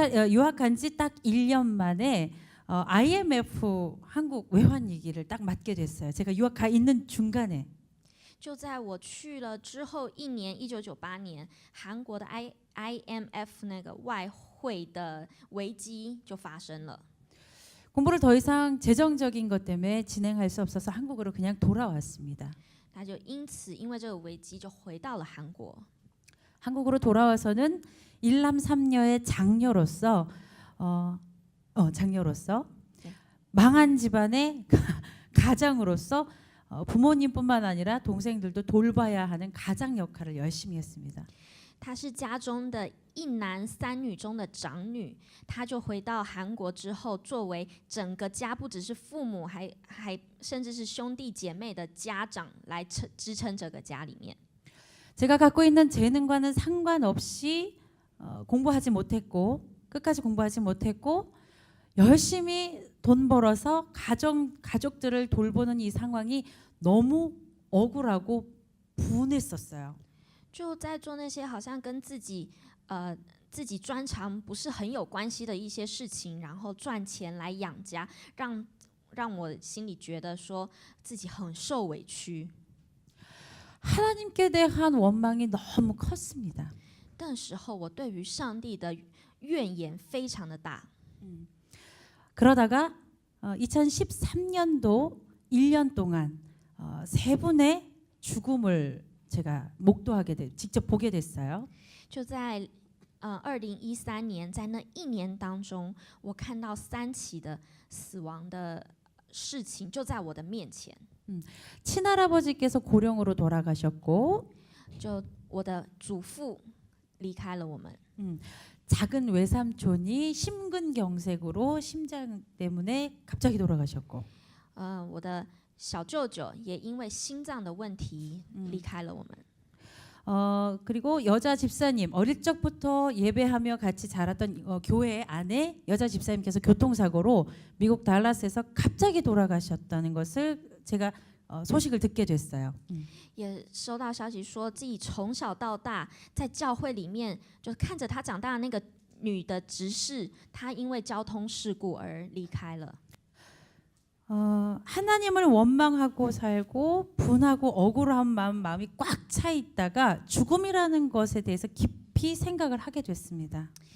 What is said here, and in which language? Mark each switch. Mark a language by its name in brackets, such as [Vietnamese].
[Korean] 유학 간 지 딱 1년 만에 IMF 한국 외환위기를 딱 맞게 됐어요. 제가 유학 가 있는 중간에. [Chinese] 就在我去了之后一年，1998年，韩国的 IMF 那个外汇的危机就发生了。 [Korean] 공부를 더 이상 재정적인 것 때문에 진행할 수 없어서 한국으로 그냥 돌아왔습니다. [Chinese] 他就因为这个危机就回到了韩国。 [Korean] 한국으로 돌아와서는 일남 삼녀의 장녀로서 장녀로서 네. 망한 집안의 가장으로서 부모님뿐만 아니라 동생들도 돌봐야 하는 가장 역할을 열심히 했습니다. [Chinese] 她是家中的一男三女中的长女，她就回到韩国之后，作为整个家不只是父母，还甚至是兄弟姐妹的家长来支撑这个家里面。 [Korean] 제가 갖고 있는 재능과는 상관없이 공부하지 못했고 끝까지 공부하지 못했고 열심히 돈 벌어서 가족들을 돌보는 이 상황이 너무 억울하고 분했었어요. [Chinese] 就在做那些好像跟自己专长不是很有关系的一些事情，然后赚钱来养家，让我心里觉得说自己很受委屈。 [Korean] 하나님께 대한 원망이 너무 컸습니다. [Chinese] 那时候我对于上帝的怨言非常的大。 [Korean] 그러다가 2013년도 1년 동안 세 분의 죽음을 제가 직접 보게 됐어요. [Chinese] 就在2013年，在那一年当中，我看到3起的死亡的事情就在我的面前。 [Korean] 친할아버지께서 고령으로 돌아가셨고 [Chinese] 就我的祖父离开了我们， [Korean] 작은 외삼촌이 심근경색으로 심장 때문에 갑자기 돌아가셨고 [Chinese] 我的小舅舅也因为心脏的问题离开了我们。 [Korean] 그리고 여자 집사님 어릴 적부터 예배하며 같이 자랐던 교회 안에 여자 집사님께서 교통사고로 미국 달라스에서 갑자기 돌아가셨다는 것을 제가 소식을 듣게 됐어요. [Chinese] 也收到消息说自己从小到大在教会里面，就看着他长大的那个女的执事，她因为交通事故而离开了。 [Korean] 하나님을 원망하고 살고 분하고 억울한 마음이 꽉 차 있다가 죽음이라는 것에 대해서 깊이 생각을 하게 됐습니다.